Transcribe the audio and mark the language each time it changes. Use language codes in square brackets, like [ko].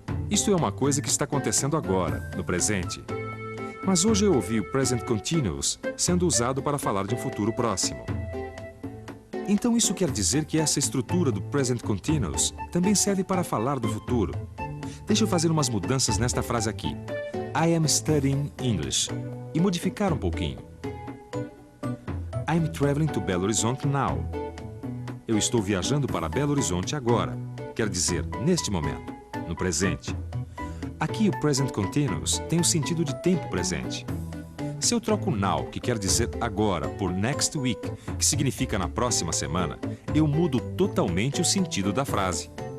[pt] Isto é uma coisa que está acontecendo agora, no presente. Mas hoje eu ouvi o present continuous sendo usado para falar de um futuro próximo. Então isso quer dizer que essa estrutura do present continuous também serve para falar do futuro. Deixa eu fazer umas mudanças nesta frase aqui. [en] I am studying English. [pt] E modificar um pouquinho. [en] I'm traveling to Belo Horizonte now. [pt] Eu estou viajando para Belo Horizonte agora. Quer dizer, neste momento, no presente. Aqui o present continuous tem o sentido de tempo presente. Se eu troco now, que quer dizer agora, por next week, que significa na próxima semana, eu mudo totalmente o sentido da frase.